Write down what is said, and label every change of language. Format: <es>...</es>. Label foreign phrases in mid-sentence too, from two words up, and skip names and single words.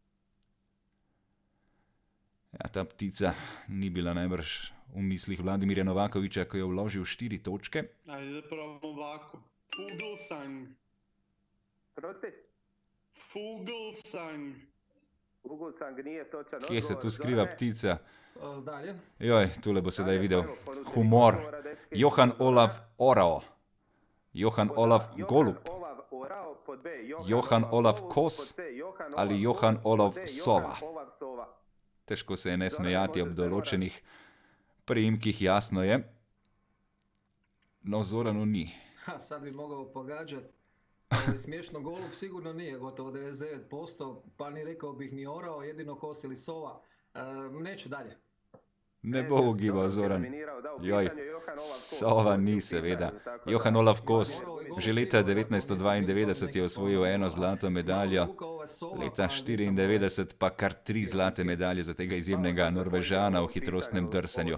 <sl>Ja, ta ptica ni bila najbrž v mislih Vladimirja Novakovića, ko je vložil 4 točke.</sl> <hr>Ajde da probamo ovako. Fuglsang. Fuglsang.</hr> <sl>Kje se tu skriva ptica? Dalje. Joj, tule bo sedaj videl humor. Johan Olav Orao. Johan Olav Golub. Johan Olav Kos ali Johan Olav Sova. Težko se je ne smejati ob določenih priimkih, jasno je. No, Zoranu ni</sl> <hr>Sad bi mogao pogađati. Smiješno, golub sigurno nije, gotovo 99%, pa ni rekao bih ni orao, jedino kos ili sova. Neću dalje.</hr> <sl>Ne bo ugibal Zoran. Joj, sova ni seveda. Johan Olaf Kos, že leta 1992 je osvojil eno zlato medaljo, leta 1994 pa kar 3 zlate medalje za tega izjemnega Norvežana v hitrostnem drsanju.</sl>